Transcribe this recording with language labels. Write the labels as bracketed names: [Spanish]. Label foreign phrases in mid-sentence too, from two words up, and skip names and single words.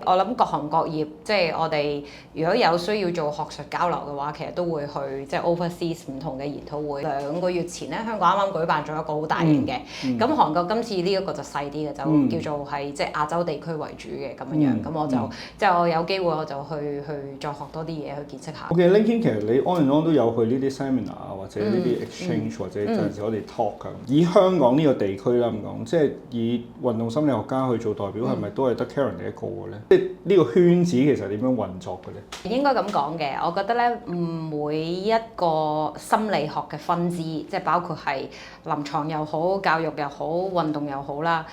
[Cantonese] 我諗各行各業，即係我哋如果有需要做學術交流嘅話，其實都會去即係 overseas 唔同嘅研討會。2個月前咧，香港啱啱舉辦咗一個好大型嘅，咁韓國今次呢一個就細啲嘅，就叫做係即係亞洲地區為主嘅咁樣樣。咁我就即係我有機會我就去再學多啲嘢去見識下。 OK，LinkedIn 其實你 [English] on and on [Cantonese] 都有去呢啲 seminar 或者呢啲 exchange 或者有陣時我哋 talk 㗎。以香港呢個地區啦咁講，即係以運動心理學家去做代表，係咪都係得 Karen 你一個嘅咧？即係呢個圈子其實點樣運作嘅咧？應該咁講嘅，我覺得咧，每一個心理學嘅分支，即係包括係臨床又好、教育又好、運動又好啦。